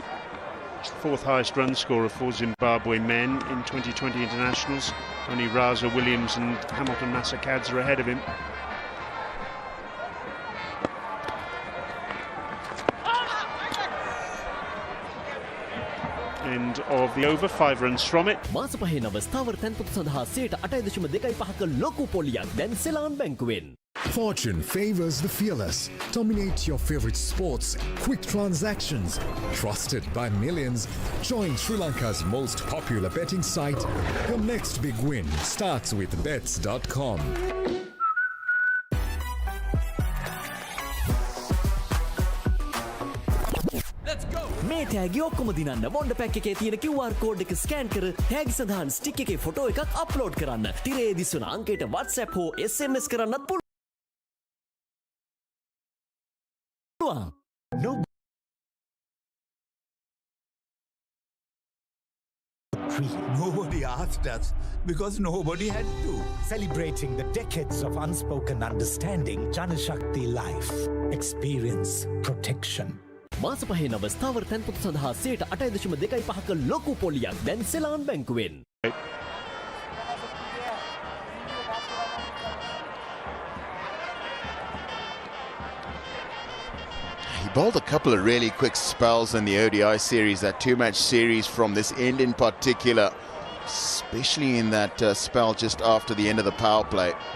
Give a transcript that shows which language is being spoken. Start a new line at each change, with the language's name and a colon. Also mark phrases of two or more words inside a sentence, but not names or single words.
English: 4th highest run scorer for Zimbabwe men in 2020 internationals. Only Raza Williams and Hamilton Masakadze are ahead of him. End of the over, 5 runs from it.
Sinhala: මාස පහේ නව ස්ථාවර තැන්පතු සඳහා 8.25% ලොකු පොලියක් දැන් සෙලාන් බැංකුවෙන්.
English: Fortune favors the fearless. Dominate your favorite sports. Quick transactions. Trusted by millions. Join Sri Lanka's most popular betting site. Your next big win starts with bets.com.
Sinhala: මේ තෑගි ඔක්කොම දිනන්න වොන්ඩ පැක් එකේ තියෙන
English: QR code
Sinhala: එක ස්කෑන් කර තෑගි සඳහන් ස්ටික් එකේ ෆොටෝ එකක් අප්ලෝඩ් කරන්න. තිරේ දිස්වන අංකයට WhatsApp හෝ SMS කරන්නත් පුළුවන්.
English: No. Nobody asked us because nobody had to. Celebrating the decades of unspoken understanding, Janashakti Life. Experience protection.
Sinhala: මාස පහේ නව ස්ථාවර තැන්පතු සඳහා 8.25% ලොකු පොලියක් දැන් සෙලාන් බැංකුවෙන්.
English: He bowled a couple of really quick spells in the ODI series, that two-match series from this end in particular, especially in that spell just after the end of the power play.